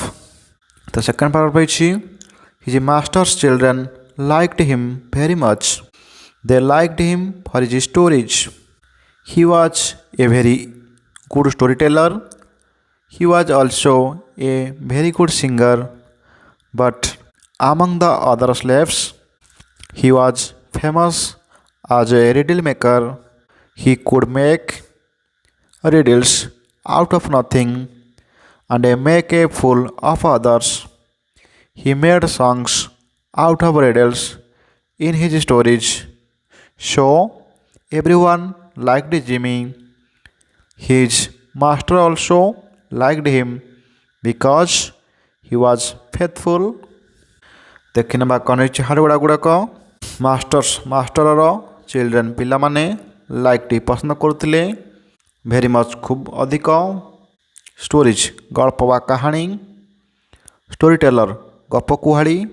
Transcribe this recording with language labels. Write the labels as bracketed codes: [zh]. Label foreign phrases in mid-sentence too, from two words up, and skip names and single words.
[en] ତ second paragraph ରହିଛି his master's children liked him very much. They liked him for his stories. He was a very good story teller. He was also a very good singer. But among the other slaves, he was famous as a riddle maker. He could make riddles out of nothing and make a fool of others. He made songs out of riddles in his stories. So everyone liked Jimmy. His master also liked him because he was faithful. [or] ଦେଖିନେବା କ'ଣ ରହିଛି ହାଡ଼ଗୁଡ଼ା ଗୁଡ଼ାକ। ମାଷ୍ଟରର ଚିଲଡ୍ରେନ୍ ପିଲାମାନେ ଲାଇକ୍ଟି ପସନ୍ଦ କରୁଥିଲେ, [en] very much [or] ଖୁବ୍ ଅଧିକ, ଷ୍ଟୋରିଜ୍ ଗଳ୍ପ ବା କାହାଣୀ, [en] story teller [or] ଗପ କୁହାଳି,